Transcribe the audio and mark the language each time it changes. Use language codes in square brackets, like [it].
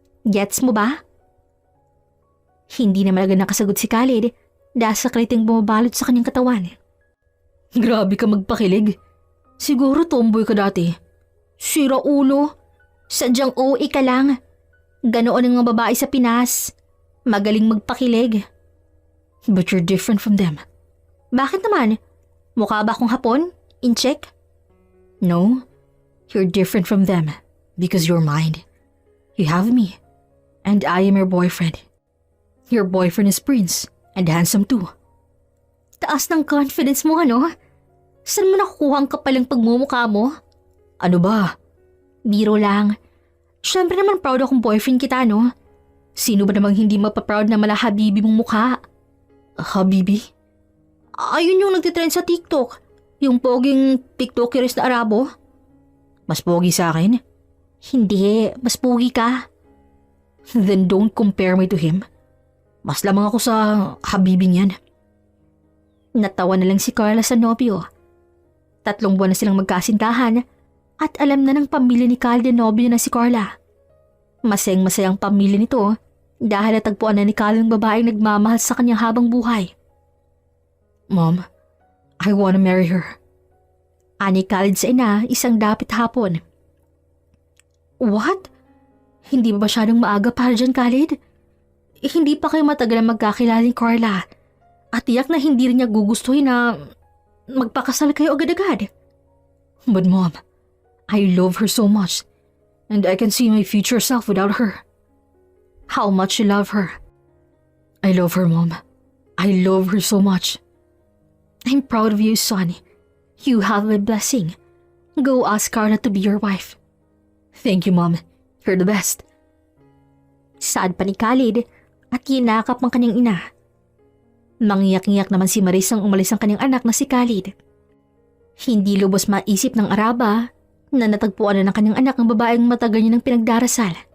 [tl] Gets mo ba? Hindi naman agad nakasagot si Khalid dahil sa kriting bumabalot sa kanyang katawan. Grabe ka magpakilig. Siguro tomboy ka dati. Sira ulo. Sadyang OA ka lang. Ganoon ang mga babae sa Pinas. Magaling magpakilig. [en] But you're different from them. [tl] Bakit naman? Mukha ba akong Hapon? Incheck? [en] No, you're different from them because you're mine. You have me, and I am your boyfriend. Your boyfriend is Prince, and handsome too. [tl] Taas ng confidence mo, ano? Saan mo nakukuha ang kapalang pagmumukha mo? Ano ba? Biro lang. Siyempre naman proud akong boyfriend kita, no? Sino ba namang hindi mapaproud na mala Habibi mong mukha? Habibi? Ayun yung nagtitrend sa TikTok. Yung poging TikTokeris na Arabo. Mas pogi sa akin? Hindi, mas pogi ka. [en] Then don't compare me to him. [tl] Mas lamang ako sa Habibing yan. Natawa na lang si Carla sa nobyo. 3 buwan na silang magkasintahan at alam na ng pamilya ni Khalid na nobyo na si Carla. Masayang-masayang pamilya nito dahil natagpuan na ni Khalid ang babaeng nagmamahal sa kanya habang buhay. [en] Mom, I wanna marry her. [tl] Ani Khalid sa ina isang dapit hapon. [en] What? [tl] Hindi ba masyadong maaga para dyan, Khalid? Hindi pa kayo matagal na magkakilala ni Carla at tiyak na hindi rin niya gugustuhin na magpakasal kayo agad-agad. [en] But Mom, I love her so much and I can see my future self without her. How much you love her. I love her, Mom. I love her so much. I'm proud of you, son. You have my blessing. Go ask Carla to be your wife. Thank you, Mom. You're the best. [tl] Sad pa ni Khalid at yinakap ang kanyang ina. Mangiyak-ngiyak naman si Maris nang umalis ang kanyang anak na si Khalid. Hindi lubos maisip ng Araba na natagpuan na ng kanyang anak ang babaeng matagal niya ng pinagdarasal.